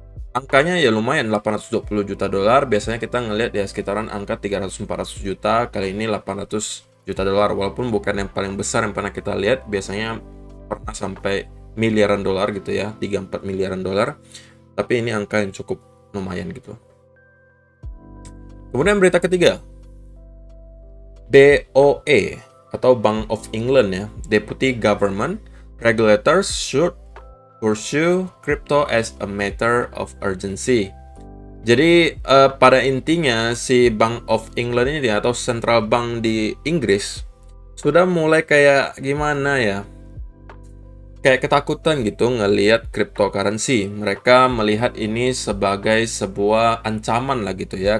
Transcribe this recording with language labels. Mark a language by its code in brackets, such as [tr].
[id] Angkanya ya lumayan, 820 juta dolar. Biasanya kita ngelihat ya sekitaran angka 300-400 juta, kali ini 800 juta dolar, walaupun bukan yang paling besar yang pernah kita lihat. Biasanya pernah sampai miliaran dolar gitu ya, 3-4 miliaran dolar, tapi ini angka yang cukup lumayan gitu. Kemudian berita ketiga, [en] BOE atau Bank of England ya, Deputy Government Regulators should pursue crypto as a matter of urgency. [id] Jadi pada intinya si Bank of England ini atau Central Bank di Inggris sudah mulai kayak gimana ya? Kayak ketakutan gitu ngelihat cryptocurrency. Mereka melihat ini sebagai sebuah ancaman lah gitu ya.